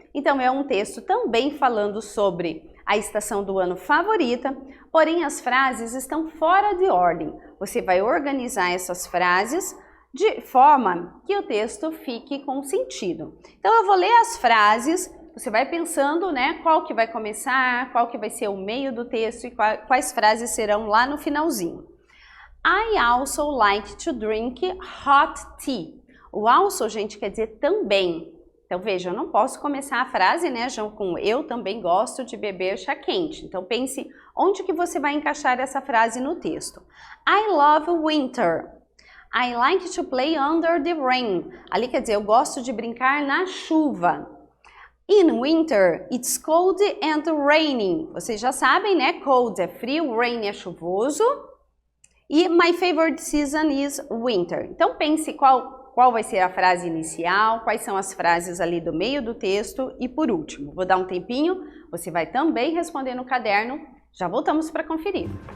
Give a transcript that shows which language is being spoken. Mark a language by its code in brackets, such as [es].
[pt] Então é um texto também falando sobre a estação do ano favorita, porém as frases estão fora de ordem. Você vai organizar essas frases de forma que o texto fique com sentido. Então eu vou ler as frases, você vai pensando, né, qual que vai começar, qual que vai ser o meio do texto e quais frases serão lá no finalzinho. [en] I also like to drink hot tea. [pt] O also, gente, quer dizer também. Então veja, eu não posso começar a frase, né, com eu também gosto de beber chá quente. Então pense onde que você vai encaixar essa frase no texto. [en] I love winter. I like to play under the rain. [pt] Ali quer dizer, eu gosto de brincar na chuva. [en] In winter, it's cold and raining. [pt] Vocês já sabem, né? Cold é frio, rain é chuvoso. [en] E my favorite season is winter. [pt] Então pense qual vai ser a frase inicial, quais são as frases ali do meio do texto e por último. Vou dar um tempinho, você vai também responder no caderno. Já voltamos para conferir.